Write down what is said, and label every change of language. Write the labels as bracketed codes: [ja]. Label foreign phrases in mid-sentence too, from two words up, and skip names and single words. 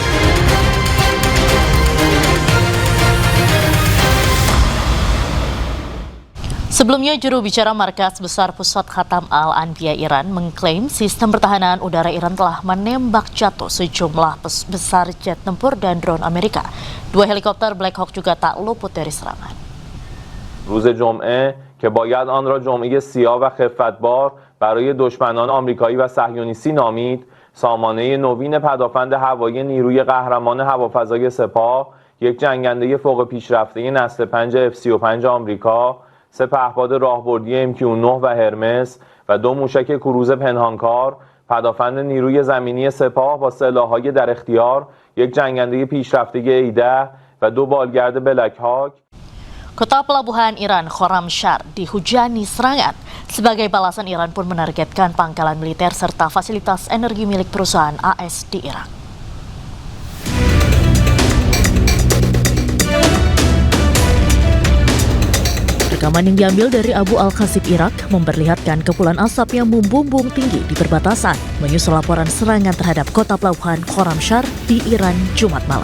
[id] Sebelumnya, juru bicara Markas Besar Pusat Khatam Al-Anbiya Iran mengklaim sistem pertahanan udara Iran telah menembak jatuh sejumlah besar jet tempur dan drone Amerika. 2 helikopter Black Hawk juga tak luput dari serangan. [fa] روز جمعه که باید آن را جمعه سیاه و خفتبار برای دشمنان آمریکایی و صهیونیستی نامید، سامانه نوین پدافند هوایی نیروی قهرمان هوافضای سپاه، یک جنگنده فوق پیشرفته نسل 5 F-35 آمریکا، 3 پهپاد راهبردی MQ-9 و هرمس و 2 موشک کروز پنهانکار، پدافند نیروی زمینی سپاه با سلاح‌های در اختیار، یک جنگنده پیشرفته A-10 و 2 بالگرد بلک هاک. [id] Kota pelabuhan Iran, Khorramshahr, dihujani serangan. Sebagai balasan, Iran pun menargetkan pangkalan militer serta fasilitas energi milik perusahaan AS di Irak. Rekaman yang diambil dari Abu Al-Khasib Irak memperlihatkan kepulan asap yang membumbung tinggi di perbatasan menyusul laporan serangan terhadap kota pelabuhan Khorramshahr di Iran Jumat malam.